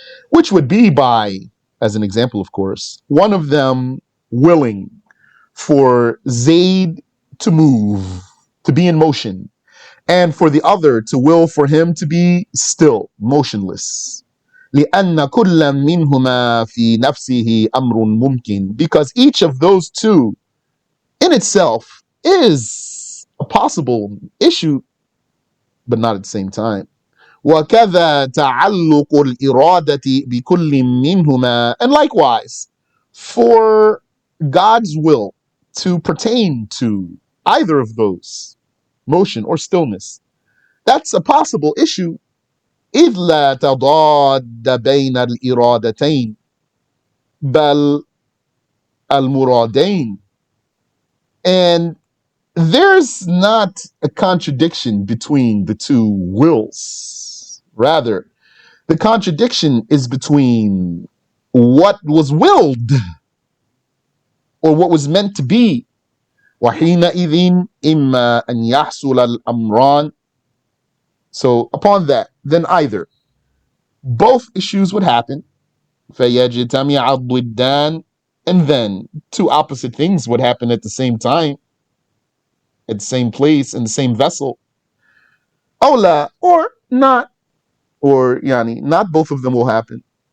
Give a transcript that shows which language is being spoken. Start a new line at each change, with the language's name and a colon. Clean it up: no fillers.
English: Which would be by, as an example of course, one of them willing for Zayd to move, to be in motion, and for the other to will for him to be still, motionless.
Arabic: لأن كل منهما في نفسه أمر ممكن.
English: Because each of those two in itself is a possible issue, but not at the same time.
Arabic: وكذا تعلق الإرادة بكل منهما.
English: And likewise, for God's will to pertain to either of those, motion or stillness, that's a possible issue.
Arabic: إذ لا تضاد بين الإرادتين بل المرادين.
English: And there's not a contradiction between the two wills. Rather, the contradiction is between what was willed or what was meant to be.
Arabic: وحينئذ إما أن يحصل الأمران.
English: So upon that, then either both issues would happen,
Arabic: فيجتمع الضدان,
English: and then two opposite things would happen at the same time, at the same place, in the same vessel.
Arabic: أو لا,
English: or not, or يعني not both of them will happen.